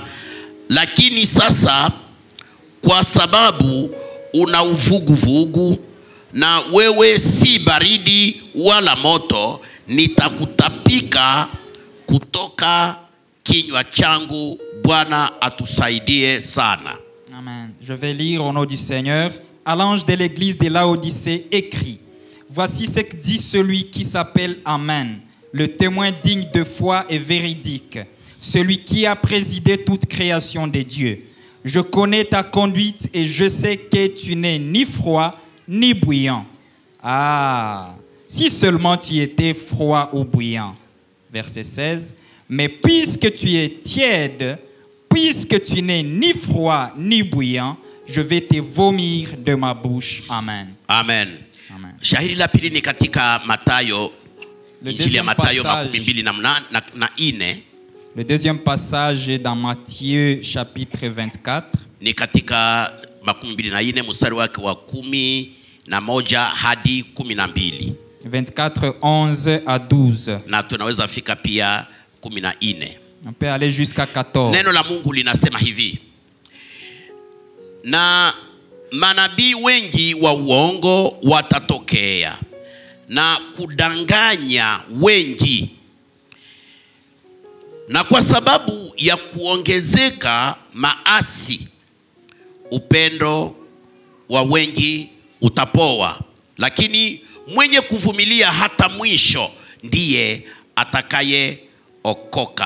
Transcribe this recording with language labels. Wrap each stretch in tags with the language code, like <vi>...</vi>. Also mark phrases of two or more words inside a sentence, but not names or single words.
<sw>Lakini sasa kwa sababu una uvuguvugu na wewe si baridi wala moto, nitakutapika kutoka kinywa changu. Bwana atusaidie sana. Amen.</sw> <fr>Je vais lire au nom du Seigneur. À l'ange de l'église de Laodicée écrit: Voici ce que dit celui qui s'appelle Amen, le témoin digne de foi et véridique, celui qui a présidé toute création de Dieu. Je connais ta conduite et je sais que tu n'es ni froid ni bouillant. Ah, si seulement tu étais froid ou bouillant. Verset 16. Mais puisque tu es tiède, puisque tu n'es ni froid ni bouillant, je vais te vomir de ma bouche. Amen. Amen. Amen.</fr> <sw>Shahiri la pili ni katika Mathayo, Injili ya Mathayo 24.</sw> <fr>Le deuxième passage est dans Matthieu chapitre 24.</fr> <sw>Ni katika 24 mstari wake wa 11 hadi 12.</sw> <fr>24, 11 à 12.</fr> <sw>Na tunaweza fika pia 14.</sw> <fr>On peut aller jusqu'à 14.</fr> <sw>Neno la Mungu linasema hivi: na manabii wengi wa uongo watatokea na kudanganya wengi, na kwa sababu ya kuongezeka maasi, upendo wa wengi utapoa, lakini mwenye kuvumilia hata mwisho ndiye atakaye okoka.</sw>